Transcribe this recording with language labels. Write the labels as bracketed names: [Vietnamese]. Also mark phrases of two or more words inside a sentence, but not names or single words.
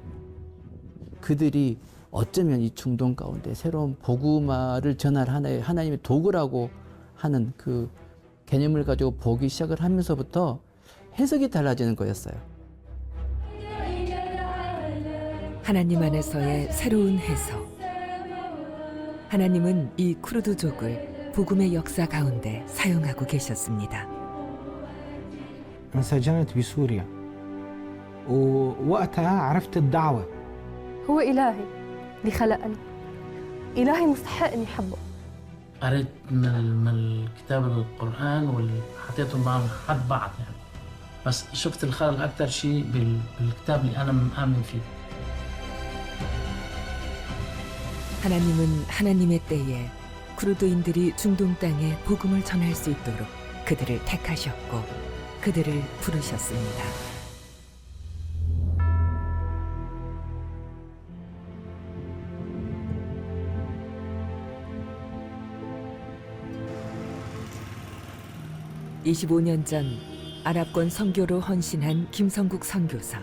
[Korean] 그들이 어쩌면 이 중동 가운데 새로운 복음화를 전할 하나님의 도구라고 하는 그 개념을 가지고 보기 시작을 하면서부터 해석이 달라지는 거였어요. 하나님 안에서의 새로운 해석. 하나님은 이 쿠르드족을 복음의 역사 가운데 사용하고 계셨습니다. [Arabic] انسجنت بسوريا ووقتها عرفت الدعوة. هو إلهي اللي خلقني، إلهي مستحق إني أحبه. قريت من الكتاب القرآن وحطيتهم معهم حد بعض يعني، بس شفت الخلق أكثر شيء بالكتاب اللي أنا مآمن فيه. [Korean] 하나님은 하나님의 때에 쿠르드인들이 중동 땅에 복음을 전할 수 있도록 그들을 택하셨고 그들을 부르셨습니다. (25년) 전 아랍권 선교로 헌신한 김성국 선교사.